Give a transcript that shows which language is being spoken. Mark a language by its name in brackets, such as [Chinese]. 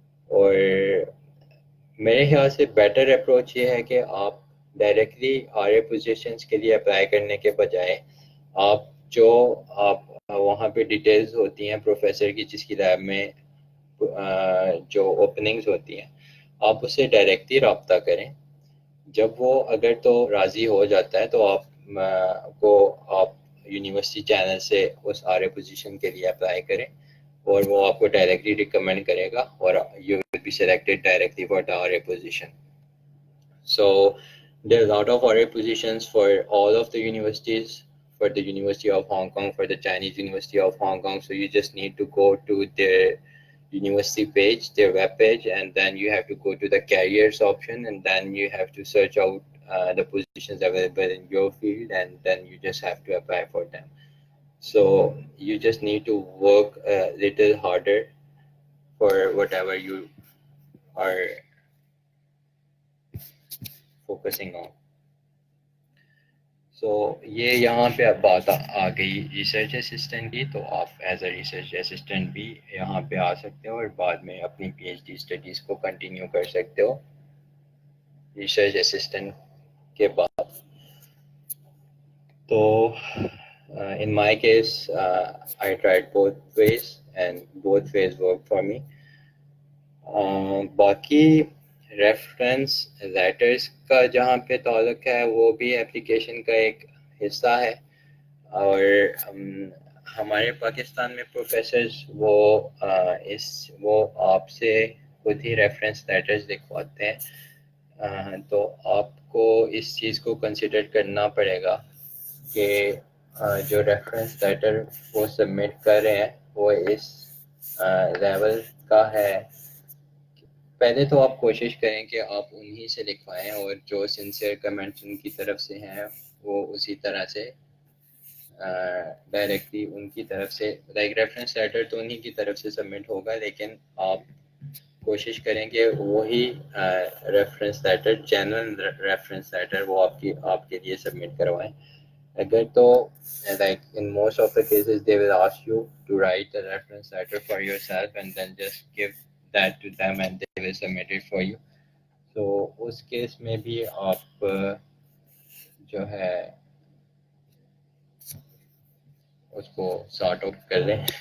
[Urdu] اور میرے خیال سے بیٹر اپروچ یہ ہے کہ آپ ڈائریکٹلی آر اے پوزیشنس کے لیے اپلائی کرنے کے بجائے آپ جو آپ وہاں پہ ڈیٹیلز ہوتی ہیں پروفیسر کی جس کی لیب میں جو اوپننگز ہوتی ہیں آپ اس سے ڈائریکٹلی رابطہ کریں. جب وہ اگر تو راضی ہو جاتا ہے تو آپ کو آپ یونیورسٹی چینل سے اس آر اے پوزیشن کے لیے اپلائی کریں اور وہ آپ کو ڈائریکٹلی ریکمینڈ کرے گا اور [English] You will be selected directly for the R A position. So there are a lot of RA positions for all of the universities, for the University of Hong Kong, for the Chinese University of Hong Kong. So you just need to go to their university page, their web page, and then you have to go to the careers option, and then you have to search out the positions available in your field, and then you just have to apply for them. So you just need to work a little harder for whatever you are focusing on. [Urdu] سو یہ یہاں پہ اب بات آ گئی research assistant کی. تو آپ as a research assistant بھی یہاں پہ آ سکتے ہو اور بعد میں اپنی پی ایچ ڈی اسٹڈیز کو کنٹینیو کر سکتے ہو ریسرچ اسسٹنٹ کے بعد. [English] تو in my case I tried both ways and both ways worked for me. [Urdu] باقی ریفرنس لیٹرز کا جہاں پہ تعلق ہے وہ بھی اپلیکیشن کا ایک حصہ ہے. اور ہمارے پاکستان میں پروفیسرز وہ آپ سے خود ہی ریفرنس لیٹرز لکھواتے ہیں. تو آپ کو اس چیز کو کنسیڈر کرنا پڑے گا کہ جو ریفرنس لیٹر وہ سبمٹ کر رہے ہیں وہ اس لیول کا ہے. پہلے تو آپ کوشش کریں کہ آپ انہی سے لکھوائیں اور جو سنسیئر کمنٹس ان کی طرف سے ہیں وہ اسی طرح سے ڈائریکٹلی ان کی طرف سے لائک ریفرنس لیٹر تو انہی کی طرف سے سبمٹ ہوگا لیکن آپ کوشش کریں کہ وہی reference letter genuine reference letter وہ آپ کے لیے سبمٹ کروائیں. اگر تو [English] like in most of the cases they will ask you to write a reference letter for yourself and then just give that to them and they will submit it for you. [Urdu] So اس case میں بھی آپ جو ہے اس کو sort out کر لیں.